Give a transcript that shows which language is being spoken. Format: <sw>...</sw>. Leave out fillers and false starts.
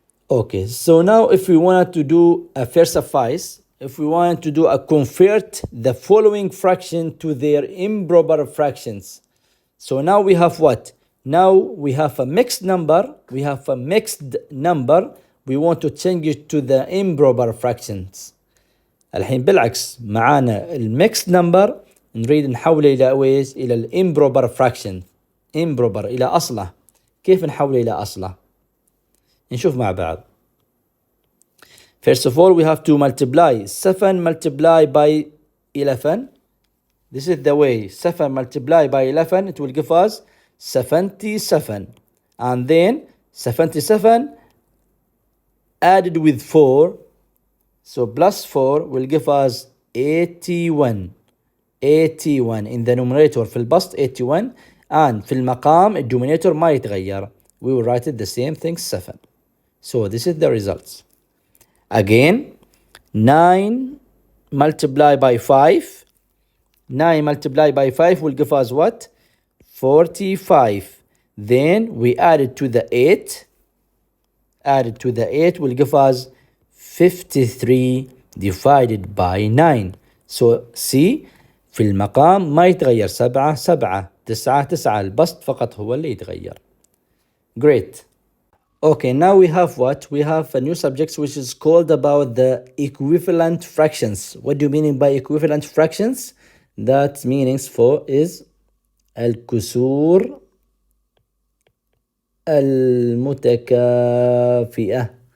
<en>Okay, so now if we wanted to do a first suffice, if we wanted to do a convert the following fraction to their improper fractions. So now we have what? Now we have a mixed number. We have a mixed number. We want to change it to the improper fractions.</en> <ar>الحين بالعكس معانا الميكس نمبر نريد نحوله إلى ويش؟ إلى الامبروبر fraction. improper إلى أصله. كيف نحوله إلى أصله؟ نشوف مع بعض.</ar> <en>First of all, we have to multiply 7 multiplied by 11. This is the way. 7 multiplied by 11, it will give us 77. And then 77 added with 4. So plus 4 will give us 81. 81 in the numerator</en> <ar>في البسط</ar> <en>81.</en> <ar>And في المقام الدومينيتور ما يتغير.</ar> <en>We will write it the same thing 7. So this is the results. Again, 9 multiplied by 5. 9 multiplied by 5 will give us what? 45. Then we add it to the 8. Added to the 8 will give us 53 divided by 9. So see,</en> <ar>في المقام ما يتغير 7 7 9 9 البسط فقط هو اللي يتغير.</ar> <en>Great. Okay, now we have what? We have a new subject which is called about the equivalent fractions. What do you mean by equivalent fractions? That meanings for is</en> <ar>الكسور المتكافئة.</ar>